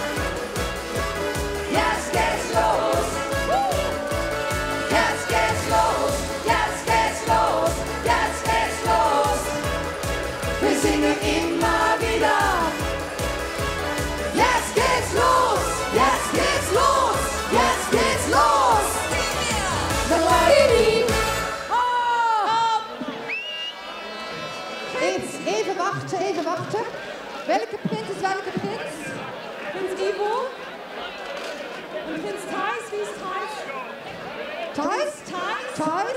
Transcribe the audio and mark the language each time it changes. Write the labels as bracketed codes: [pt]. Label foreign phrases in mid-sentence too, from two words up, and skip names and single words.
[de] Jetzt geht's los. Jetzt geht's los. Jetzt geht's los. Jetzt geht's los. Wir singen immer wieder. Jetzt geht's los. Jetzt geht's los. Jetzt geht's los. [en] The lady. [nl] Even wachten, even wachten. Welke prins is welke prins? Prins Ivo. En Prins Thijs, wie is Thijs? Thijs? Thijs?